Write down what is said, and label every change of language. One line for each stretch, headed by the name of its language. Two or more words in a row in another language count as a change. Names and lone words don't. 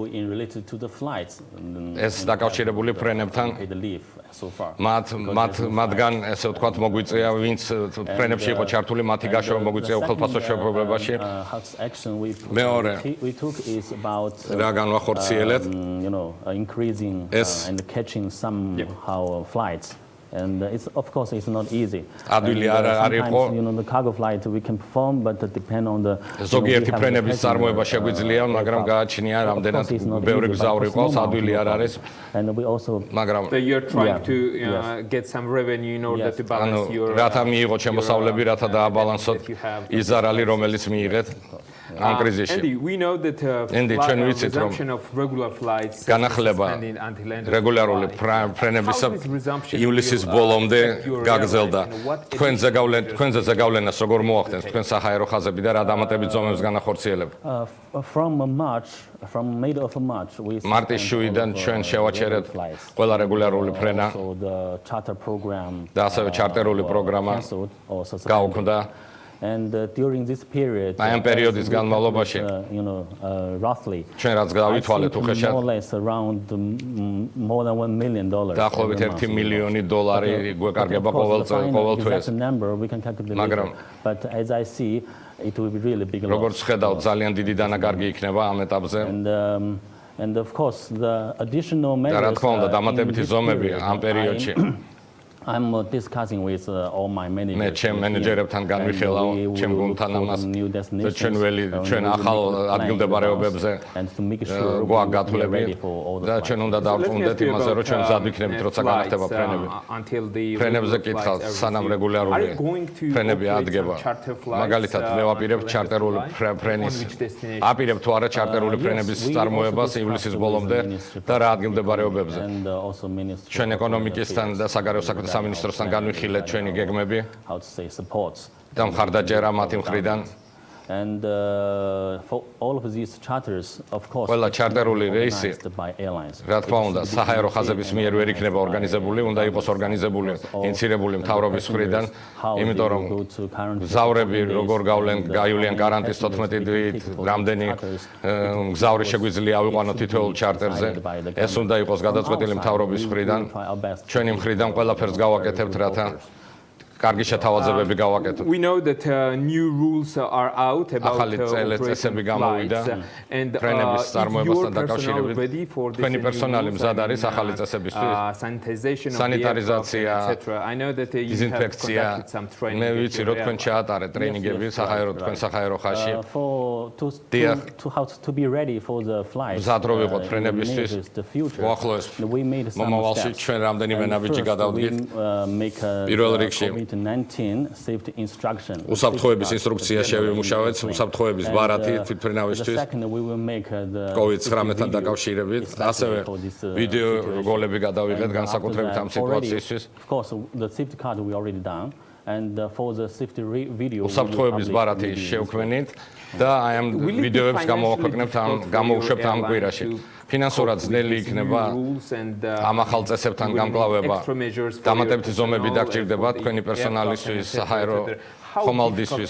Georgian: ეს დაკავშირებული ფრენებთან მათგან ესე ვთქვათ მოგვიწია ვინც ფრენებში იყო ჩართული მათი გაშოვა მოგვიწია უხელფასო შეფერებაში. მეორე რა განვახორციელეთ ეს
English: And it's of course it's not easy.
Georgian: Advili არ იყო
English: the cargo flight we can perform but it depend on the
Georgian: ზოგიერთი ფრენების წარმოება შეგვიძლია, მაგრამ გააჩნია რამდენად ბევრი გზავრი ყავს, ადვილი არ არის.
English: And we also
Georgian: მაგრამ
English: you're trying to get some revenue in order to balance your
Georgian: რათა მიიღოთ შემოსავლები, რათა დააბალანსოთ ის ზარალი, რომელიც მიიღეთ ამ კრიზისში.
English: Andy,
Georgian: ჩვენ ვიცით რომ განახლება რეგულარული ფრენებისა ივლისის ბოლომდე გაგრძელდა. თქვენზე ზეგავლენას როგორ მოახდენს თქვენ საჰაერო ხაზები და რა დამატებით ზომებს განახორციელებთ?
English: From mid of March we
Georgian: მარტის შუიდან ჩვენ შევაჩერეთ ყველა რეგულარული ფრენა და ასევე ჩარტერული პროგრამა გაუქმდა.
English: And during this period
Georgian: აი ამ პერიოდის განმავლობაში
English: roughly
Georgian: ჩვენ რაც გავითვალეთ უხეშად
English: more or less around more than $1 million
Georgian: დაახლოებით $1 მილიონი გვეკარგება ყოველ თვეს მაგრამ
English: but as I see it will be really big loss.
Georgian: როგორც ხედავთ ძალიან დიდი დანაკარგი იქნება ამ ეტაპზე
English: and of course the additional measures
Georgian: და რა თქმა უნდა დამატებითი ზომები ამ პერიოდში
English: I'm discussing with all my managers.
Georgian: მე ჩემ მენეჯერებთან განვიხილავ ჩემ გუნდთან ამას და ჩვენ ახალ ადგილმდებარეობებზე გვაქვს გათვლები და ჩვენ უნდა დავწუნდეთ იმაზე რომ ჩვენ მზად ვიქნებით როცა განახდება ფრენები. ფრენებზე კითხავთ სანამ რეგულარული ფრენები ადგება. მაგალითად მე ვაპირებ ჩარტერული ფრენის აპირებ თუ არა ჩარტერული ფრენების წარმოებას ივლისის ბოლომდე და რა ადგილმდებარეობებზე. ჩვენ ეკონომიკისთან და საგარეო საქმეთა სამინისტროსთან განვიხილეთ ჩვენი გეგმები და მხარდაჭერა მათი მხრიდან
English: and for all of these charters of course
Georgian: ყველა ჩარტერული რეისი რა თქმა უნდა საჰაერო ხაზების მიერ ვერ იქნება ორგანიზებული, უნდა იყოს ორგანიზებული ინიცირებული მთავრობის მხრიდან, იმიტომ რომ გზავრები როგორ გაივლიან გარანტის 14 დღით, რამდენი გზავრი შეგვიძლია ავიყვანოთ თითოეულ ჩარტერზე, ეს უნდა იყოს გადაწყვეტილი მთავრობის მხრიდან, ჩვენი მხრიდან ყველაფერს გავაკეთებთ, რათა კარგი შეთავაზებები გავაკეთოთ.
English: We know that new rules are out about
Georgian: ახალი წესები გამოვიდა ფრენების წარმოებასთან დაკავშირებით. თქვენი პერსონალი მზად არის ახალი წესებისთვის. სანიტარიზაცია, დიზინფექცია. მე ვიცი რომ თქვენ ჩაატარეთ ტრეინინგები თქვენ საჰაერო ხაზში.
English: To be ready for the flight.
Georgian: მზად რო ვიყოთ ფრენებისთვის. უახლოეს მომავალში ჩვენ რამდენიმე ნაბიჯი გადავდგით. პირველ რიგში უსაფრთხოების ინსტრუქცია შევიმუშავეთ, უსაფრთხოების ბარათი თვითფრენავისთვის COVID-19-თან დაკავშირებით, ასევე ვიდეო რგოლები გადავიღეთ განსაკუთრებით ამ სიტუაციისთვის.
English: And for the safety video
Georgian: უსაფრთხოების ბარათი შევქმნით და აი ამ ვიდეოებს გამოვაქვეყნებთ გამოვუშვებთ ამ კვირაში. ფინანსურად ძნელი იქნება ამ ახალ წესებთან გამკლავება. დამატებითი ზომები დაგჭირდება თქვენი პერსონალისთვის, საჰაერო ხომალდისთვის.